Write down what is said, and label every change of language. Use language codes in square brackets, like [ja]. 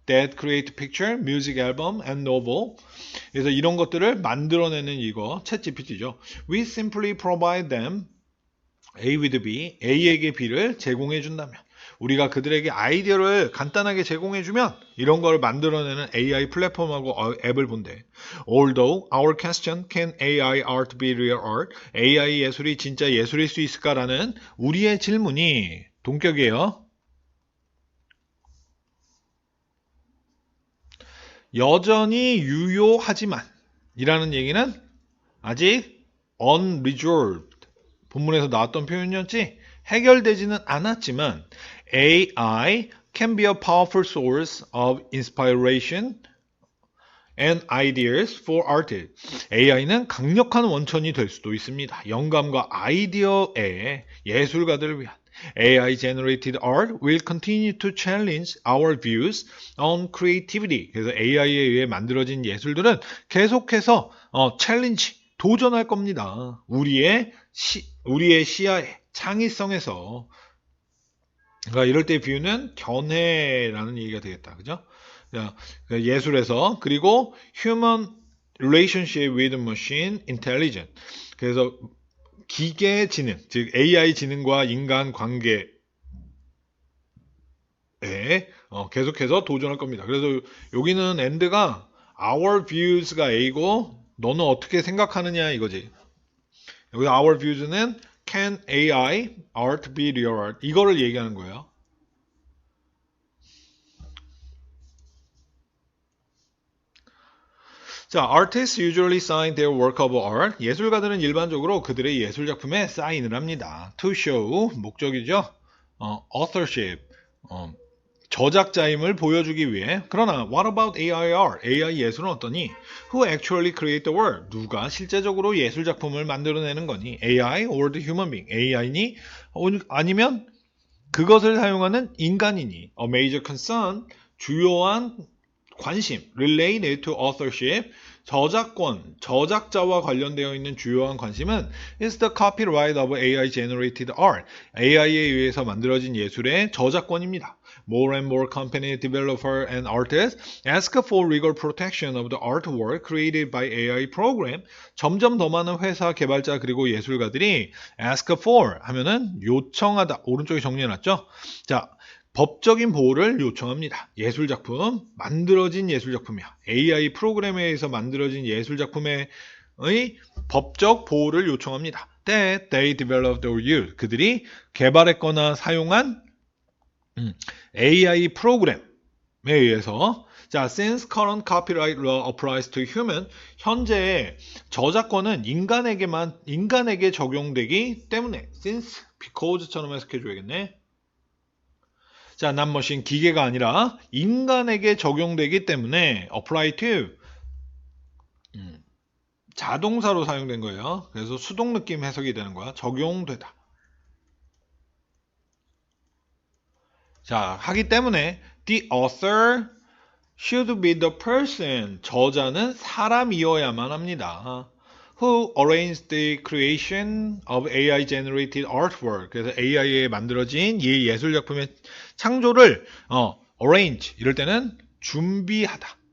[en] That create picture, music album and novel. [ko] 그래서 이런 것들을 만들어내는 이거 챗GPT죠. [en] We simply provide them A with B, [ko] A에게 B를 제공해 준다면 우리가 그들에게 아이디어를 간단하게 제공해주면 이런 걸 만들어내는 AI 플랫폼하고 앱을 본대. [en] Although our question, can AI art be real art? [ko] AI 예술이 진짜 예술일 수 있을까라는 우리의 질문이 동격이에요. 여전히 유효하지만 이라는 얘기는 아직 [en] unresolved [ko] 본문에서 나왔던 표현이었지 해결되지는 않았지만 [en] AI can be a powerful source of inspiration and ideas for artists. [ko] AI는 강력한 원천이 될 수도 있습니다. 영감과 아이디어의 예술가들을 위한 [en] AI-generated art will continue to challenge our views on creativity. [ko] 그래서 AI에 의해 만들어진 예술들은 계속해서 챌린지, 도전할 겁니다. 우리의 시야에, 창의성에서. 그러니까 이럴 때 비유는 견해라는 얘기가 되겠다. 그죠? 예술에서 그리고 [en] human relationship with machine intelligence. [ko] 그래서 기계 지능, 즉 AI 지능과 인간 관계에 계속해서 도전할 겁니다. 그래서 여기는 end가 our views가 A고 너는 어떻게 생각하느냐 이거지. 여기 our views는 [en] can AI art be real art [ko] 이거를 얘기하는 거예요. [en] 자, artists usually sign their work of art. [ko] 예술가들은 일반적으로 그들의 예술 작품에 사인을 합니다. [en] To show, [ko] 목적이죠. authorship, 저작자임을 보여주기 위해. 그러나, [en] what about AIR? [ko] AI 예술은 어떠니? [en] Who actually create the work? [ko] 누가 실제적으로 예술 작품을 만들어내는 거니? [en] AI or the human being? [ko] AI니? 아니면 그것을 사용하는 인간이니? [en] A major concern, [ko] 주요한 관심, [en] related to authorship, [ko] 저작권, 저작자와 관련되어 있는 주요한 관심은 [en] is the copyright of AI-generated art. [ko] AI에 의해서 만들어진 예술의 저작권입니다. [en] More and more company developer and artists ask for legal protection of the artwork created by AI program. [ko] 점점 더 많은 회사, 개발자 그리고 예술가들이 [en] ask for [ko] 하면은 요청하다. 오른쪽에 정리해놨죠? 자. 법적인 보호를 요청합니다. 예술작품, 만들어진 예술작품이야. AI 프로그램에 의해서 만들어진 예술작품의 법적 보호를 요청합니다. [en] That they developed or used. [ko] 그들이 개발했거나 사용한 AI 프로그램에 의해서 자, [en] since current copyright law applies to human, [ko] 현재 저작권은 인간에게 적용되기 때문에 since, because처럼 해석해줘야겠네. 자, [en] not machine, [ko] 기계가 아니라 인간에게 적용되기 때문에 [en] apply to [ko] 자동사로 사용된 거예요. 그래서 수동 느낌 해석이 되는 거야. 적용되다. 자, 하기 때문에 [en] the author should be the person. [ko] 저자는 사람이어야만 합니다. [en] Who arranged the creation of AI-generated artwork. [ko] 그래서 AI에 만들어진 이 예술작품의 창조를 arrange, 이럴 때는 준비하다.